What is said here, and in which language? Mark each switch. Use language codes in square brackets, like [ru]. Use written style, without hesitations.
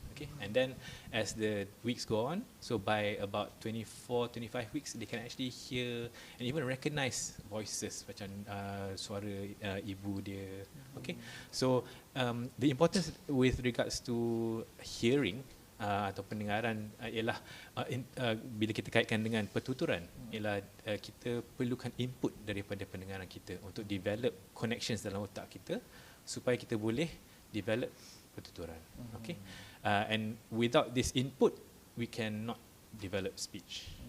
[en] Okay, and then as the weeks go on, so by about 24-25 weeks, they can actually hear and even recognize voices [ms] macam suara ibu dia. [en] Okay, so the importance with regards to hearing [ms] atau pendengaran ialah bila kita kaitkan dengan pertuturan, ialah kita perlukan input daripada pendengaran kita untuk develop connections dalam otak kita supaya kita boleh develop pertuturan. [en] Okay, and without this input we cannot develop speech.